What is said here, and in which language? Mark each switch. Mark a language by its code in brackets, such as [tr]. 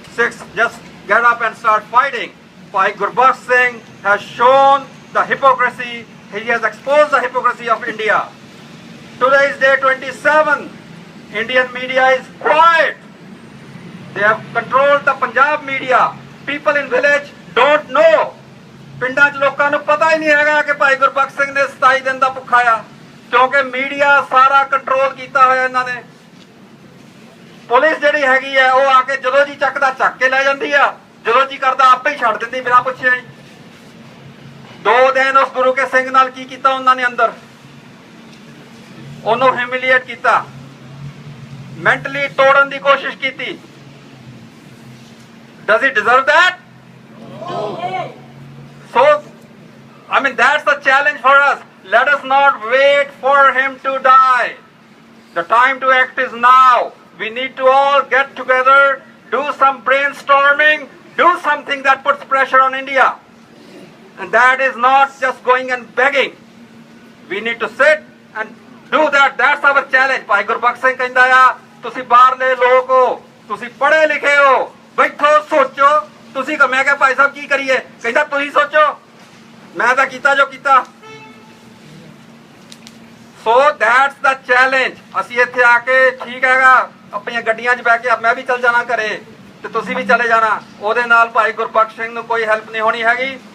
[en] Sikhs just get up and start fighting. Bhai Gurbaksh Singh has shown the hypocrisy. He has exposed the hypocrisy of India. Today is day 27. Indian media is quiet. They have controlled the Punjab media. People in village don't know. [pa] ਪਿੰਡਾਂ 'ਚ ਲੋਕਾਂ ਨੂੰ ਪਤਾ ਹੀ ਨਹੀਂ ਹੈਗਾ ਕਿ ਭਾਈ ਗੁਰਬਖਸ਼ ਸਿੰਘ ਨੇ 27 ਦਿਨ ਦਾ ਭੁੱਖਾ ਆ, ਕਿਉਂਕਿ ਮੀਡੀਆ ਸਾਰਾ ਕੰਟਰੋਲ ਕੀਤਾ ਹੋਇਆ ਇਹਨਾਂ ਨੇ। ਪੁਲਿਸ ਜਿਹੜੀ ਹੈਗੀ ਆ ਉਹ ਆ ਕੇ ਜਦੋਂ ਜੀ ਚੱਕਦਾ ਚੱਕ ਕੇ ਲੈ ਜਾਂਦੀ ਆ, ਜਦੋਂ ਜੀ ਕਰਦਾ ਆਪੇ ਹੀ ਛੱਡ ਦਿੰਦੀ ਬਿਨਾਂ ਪੁੱਛਿਆ ਹੀ। 2 ਦਿਨ ਉਸ ਗੁਰੂ ਕੇ ਸਿੰਘ ਨਾਲ ਕੀ ਕੀਤਾ ਉਹਨਾਂ ਨੇ ਅੰਦਰ, ਉਹਨੂੰ ਹਿਊਮਿਲੀਏਟ ਕੀਤਾ, ਮੈਂਟਲੀ ਤੋੜਨ ਦੀ ਕੋਸ਼ਿਸ਼ ਕੀਤੀ। [en] Does he deserve that? No. So, I mean, that's the challenge for us. Let us not wait for him to die. The time to act is now. We need to all get together, do some brainstorming, do something that puts pressure on India. And that is not just going and begging. We need to sit and do that. That's our challenge. [pa] Bhai Gurbaksh Singh ਕਹਿੰਦਾ ਆ, ਤੁਸੀਂ ਬਾਹਰਲੇ ਲੋਕ ਹੋ, ਤੁਸੀਂ ਪੜ੍ਹੇ ਲਿਖੇ ਹੋ, ਬੈਠੋ ਸੋਚੋ। ਤੁਸੀਂ ਮੈਂ ਕਿਹਾ ਭਾਈ ਸਾਹਿਬ ਕੀ ਕਰੀਏ? ਕਹਿੰਦਾ ਤੁਸੀਂ ਸੋਚੋ, ਮੈਂ ਤਾਂ ਕੀਤਾ ਜੋ ਕੀਤਾ। [en] So that's the challenge. [pa] ਅਸੀਂ ਇੱਥੇ ਆ ਕੇ ਠੀਕ ਹੈਗਾ ਆਪਣੀਆਂ ਗੱਡੀਆਂ 'ਚ ਬਹਿ ਕੇ ਮੈਂ ਵੀ ਚੱਲ ਜਾਣਾ ਘਰੇ ਤੇ ਤੁਸੀਂ ਵੀ ਚਲੇ ਜਾਣਾ, ਉਹਦੇ ਨਾਲ ਭਾਈ ਗੁਰਬਖਸ਼ ਸਿੰਘ ਨੂੰ ਕੋਈ ਹੈਲਪ ਨਹੀਂ ਹੋਣੀ ਹੈਗੀ।